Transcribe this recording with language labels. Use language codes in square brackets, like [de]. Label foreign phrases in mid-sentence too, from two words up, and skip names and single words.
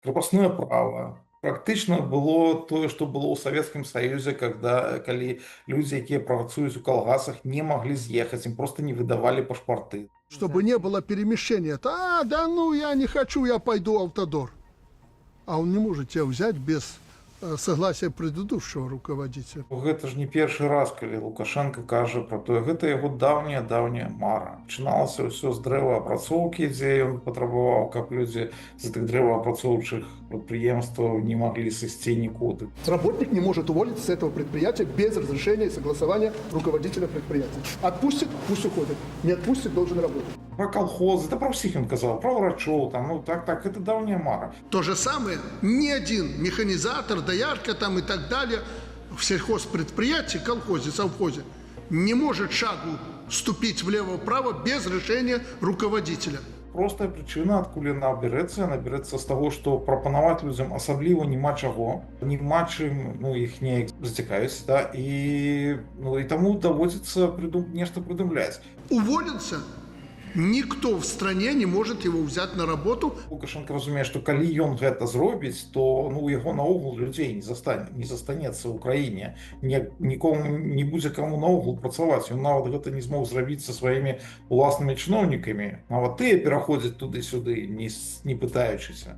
[ru] Крепостное право [be] практычна было тое, што было ў Савецкім Саюзе, калі людзі, якія працуюць у калгасах, не маглі з'ехаць, ім проста не выдавалі пашпарты. [ru] Чтобы не было перемещения. Да ну я не хочу, я пойду в Автодор. А он не может тебя взять без согласия предыдущего руководителя. [be] Гэта ж не першы раз, калі Лукашенко кажа пра тое, гэта яго даўняя мара. Пачыналася ўсё з дрэваапрацоўкі, дзе ён патрабаваў, каб людзі з гэтых дрэваапрацоўчых прадпрыемстваў не маглі сысці нікуды. [ru] Работник не может уволиться с этого предприятия без разрешения и согласования руководителя предприятия. Отпустит, пусть уходит. Не отпустит, должен работать. Про колхозы, да [uk] про всіх він казав, [ru] про врачов, там, ну так, это давняя мара. То же самое, ни один механизатор, доярка там и так далее в сельхозпредприятии, колхозе, совхозе не может шагу ступить влево-вправо без решения руководителя. Простая причина, [be] адкуль яна берется з того, што прапанаваць людзям асабліва няма чаго, няма чым, ну, іх неяк зацікавіць, да, і таму даводзіцца нешта прыдумляць. [ru] Уволился, никто в стране не может его взять на работу. [be] Лукашенко разумее, што калі ён гэта зробіць, то яго наогул людзей не застанецца ў краіне. Нікому не будзе каму наогул працаваць. Ён нават гэта не змог зрабіць са сваімі уласнымі чыноўнікамі. Нават тыя пераходзяць туды-сюды, не пытаючыся.